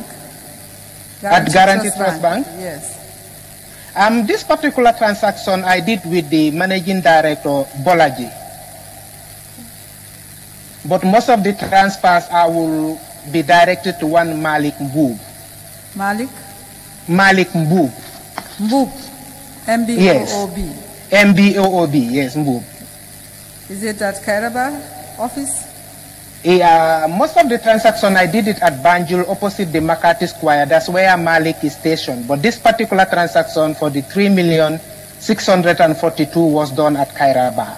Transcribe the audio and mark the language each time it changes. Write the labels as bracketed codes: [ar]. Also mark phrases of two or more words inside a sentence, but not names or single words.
[en] At Guaranty Trust Bank? Yes. This particular transaction I did with the managing director, Bolaji. But most of the transfers I will be directed to one Malik Mboob. Malik? Malik Mboob. Mboob? M-B-O-O-B? Yes. M-B-O-O-B, yes, Mboob. Is it at Kairaba office? Most of the transaction I did it at Banjul opposite the Makati Square. That's where Malik is stationed. But this particular transaction for the 3,642,000 was done at Kairaba.